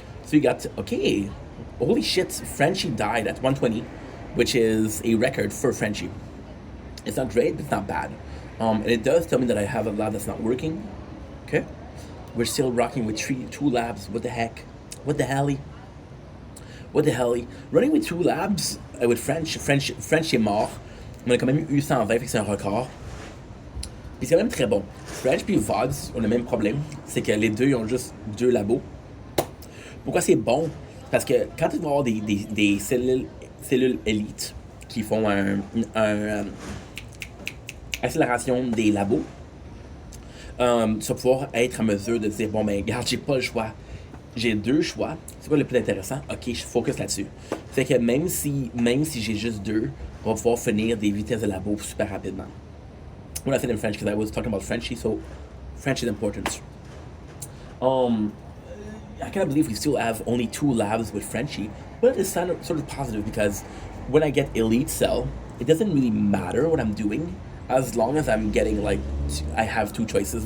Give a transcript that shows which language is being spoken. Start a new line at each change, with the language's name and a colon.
English: So you got, okay, holy shit, Frenchie died at 120, which is a record for Frenchie. It's not great, but it's not bad. And it does tell me that I have a lab that's not working, okay? We're still rocking with 2 labs, what the heck? What the hell? What the hell? Running with 2 labs with French
French: est mort. On a quand même eu 120, fait que c'est un record. Puis c'est quand même très bon. French puis VODs ont le même problème, c'est que les deux ils ont juste 2 labos. Pourquoi c'est bon? Parce que quand tu vas avoir des cellules élites qui font un accélération des labos, tu vas pouvoir être en mesure de dire, bon ben regarde, j'ai pas le choix. J'ai 2 choix. C'est quoi le plus intéressant? Ok, je focus là-dessus. Fait que même si j'ai juste 2, on va pouvoir finir des vitesses de labo super rapidement.
English: When I said in French, because I was talking about Frenchie, so French is important. I can't believe we still have only 2 labs with Frenchie, but it's sort of positive because when I get elite cell, it doesn't really matter what I'm doing as long as I'm getting like I have 2 choices.